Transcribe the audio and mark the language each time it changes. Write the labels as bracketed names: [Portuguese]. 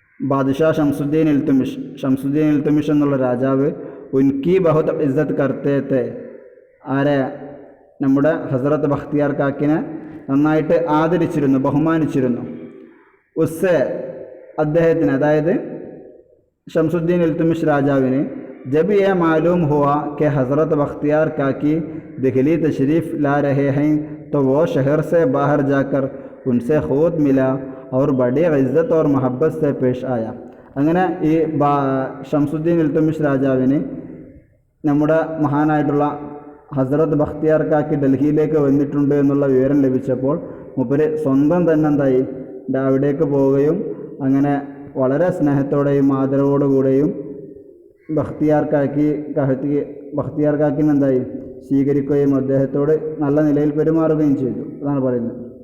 [Malayalam] ബാദുഷാ ഷംസുദ്ദീൻ ഇൽത്തുമിഷ് എന്നുള്ള രാജാവ് [Hindi] ഉൻകി ബഹുത് ഇസ്സത്ത് കർത്തേത്തെ, [Malayalam] ആരെ, നമ്മുടെ ഹസ്രത്ത് ബഖ്തിയാർ കാക്കിനെ നന്നായിട്ട് ആദരിച്ചിരുന്നു, ബഹുമാനിച്ചിരുന്നു. [Hindi] ഉസ്സെ, [Malayalam] അദ്ദേഹത്തിന്, അതായത് ഷംസുദ്ദീൻ ഇൽത്തുമിഷ് രാജാവിന് [Hindi] जब यह मालूम हुआ कि हज़रत बख्तियार काकी दिल्ली तशरीफ़ ला रहे हैं तो वो शहर से बाहर जाकर उनसे ख़ुद मिला और बड़ी इज़्ज़त और मोहब्बत से पेश आया. [Malayalam] അങ്ങനെ ഈ ഷംസുദ്ദീൻ ഇൽത്തുമിഷ് രാജാവിന് നമ്മുടെ മഹാനായിട്ടുള്ള ഹസ്രത്ത് ബഖ്തിയാർ കാക്കി ഡൽഹിയിലേക്ക് വന്നിട്ടുണ്ട് എന്നുള്ള വിവരം ലഭിച്ചപ്പോൾ മൂപ്പര് സ്വന്തം തന്നെ എന്തായി, അവിടേക്ക് പോവുകയും അങ്ങനെ വളരെ സ്നേഹത്തോടെയും ആദരവോടുകൂടെയും ബഖ്തിയാർ കാക്കിനെ എന്തായി സ്വീകരിക്കുകയും അദ്ദേഹത്തോട് നല്ല നിലയിൽ പെരുമാറുകയും ചെയ്തു. അതാണ് പറയുന്നത്.